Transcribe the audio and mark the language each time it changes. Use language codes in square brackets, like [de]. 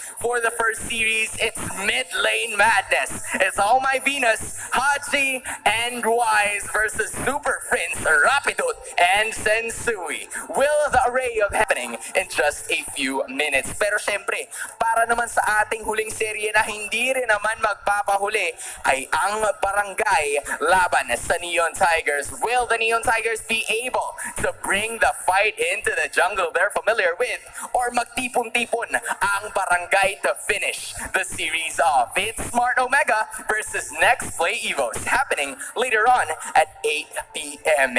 [en] For the first series, it's mid lane madness. It's All My Venus, Haji, and Wise versus Super Prince, Rapidot, and Sensui. Will the array of happening in just a few minutes. [tl] Pero syempre, para naman sa ating huling serye na hindi rin naman magpapahuli ay ang barangay laban sa Neon Tigers. [en] Will the Neon Tigers be able to bring the fight into the jungle they're familiar with? Or [tl] magtipon-tipon ang barangay [en] to finish the series off? It's Smart Omega versus Next Play Evos happening later on at 8 p.m.